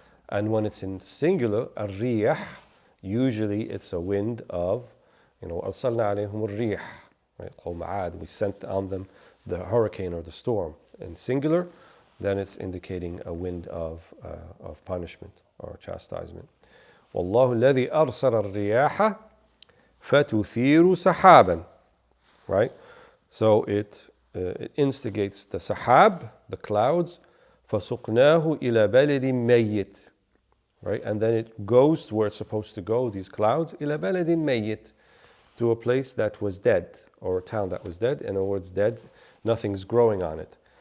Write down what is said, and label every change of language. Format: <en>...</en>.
<en>And when it's in singular, al-riyah, usually it's a wind of,</en> <ar>أرسلنا عليهم الريح,</ar> <en>right? قوم عاد, we sent on them the hurricane or the storm. In singular, then it's indicating a wind of punishment or chastisement.</en> <ar>والله الذي أرسل الرياح فتثير سحابا.</ar> <en>Right? So it instigates the sahab, the clouds,</en> <ar>فَسُقْنَاهُ إِلَى بَلَدٍ مَيِّتٍ.</ar> <en>Right? And then it goes to where it's supposed to go, these clouds,</en> <ar>إِلَى بَلَدٍ مَيِّتٍ,</ar> <en>to a place that was dead, or a town that was dead. In other words, dead, nothing's growing on it.</en>